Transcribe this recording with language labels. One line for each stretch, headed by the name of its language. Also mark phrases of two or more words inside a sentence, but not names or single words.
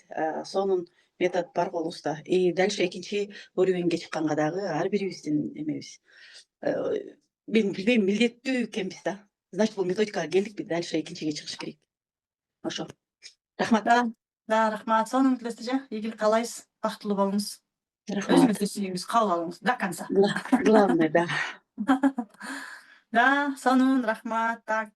Kyrgyz: Сонун метод бар колубузда.
Russian: И дальше
Kyrgyz: экинчи уровеньге чыкканга дагы ар бирибиздин эмебиз. Мен билбейм, милдеттүү экенбиз да. Значит, бул методикага келдикпи, дальше экинчиге чыгыш керек. Ошо. Рахмат. Да, рахмат. Сонун Гүлдес эже, ийгилик каалайбыз. Бактылуу болуңуз. Рахмат. Өзүңүздү сүйүңүз, кабыл алыңыз
Russian: до конца. Главное, да.
Kyrgyz: Да, сонун рахмат. Так.